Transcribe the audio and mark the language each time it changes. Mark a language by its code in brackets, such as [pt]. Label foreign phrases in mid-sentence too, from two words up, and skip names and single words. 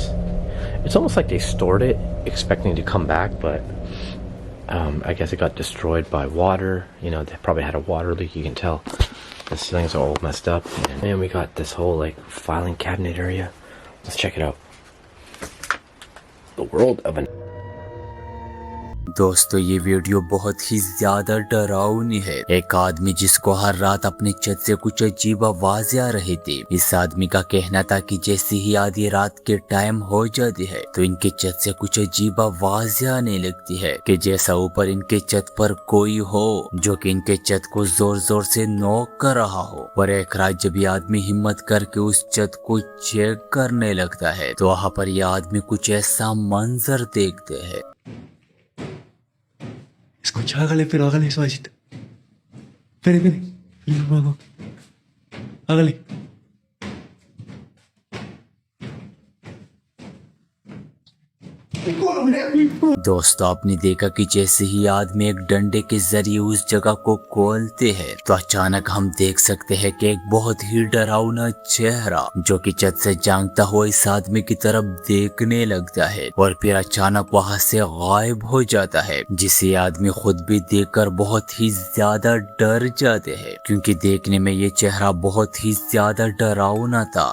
[en] It's almost like they stored it expecting to come back, but I guess it got destroyed by water. You know, they probably had a water leak, you can tell. The ceilings are all messed up. And then we got this whole like filing cabinet area. Let's check it out. the world of an [ur] دوستو یہ ویڈیو بہت ہی زیادہ ڈراؤنی ہے۔ ایک آدمی جس کو ہر رات اپنی چھت سے کچھ عجیب آوازیں آ رہی تھی۔ اس آدمی کا کہنا تھا کہ جیسے ہی آدھی رات کے ٹائم ہو جاتی ہے تو ان کے چھت سے کچھ عجیب آوازیں آنے لگتی ہے کہ جیسا اوپر ان کے چھت پر کوئی ہو جو کہ ان کے چھت کو زور زور سے نوک کر رہا ہو۔ اور ایک رات جب یہ آدمی ہمت کر کے اس چھت کو چیک کرنے لگتا ہے تو وہاں پر یہ آدمی کچھ ایسا منظر دیکھتے ہیں۔ [es] Escucha, hágale suavecito. Espere, luego. Hágale. [ur] دوستو آپ نے دیکھا کہ جیسے ہی آدمی ایک ڈنڈے کے ذریعے اس جگہ کو کھولتے ہیں تو اچانک ہم دیکھ سکتے ہیں کہ ایک بہت ہی ڈراؤنا چہرہ جو کہ چھت سے جانگتا ہوا اس آدمی کی طرف دیکھنے لگتا ہے اور پھر اچانک وہاں سے غائب ہو جاتا ہے، جسے آدمی خود بھی دیکھ کر بہت ہی زیادہ ڈر جاتے ہیں کیونکہ دیکھنے میں یہ چہرہ بہت ہی زیادہ ڈراؤنا تھا۔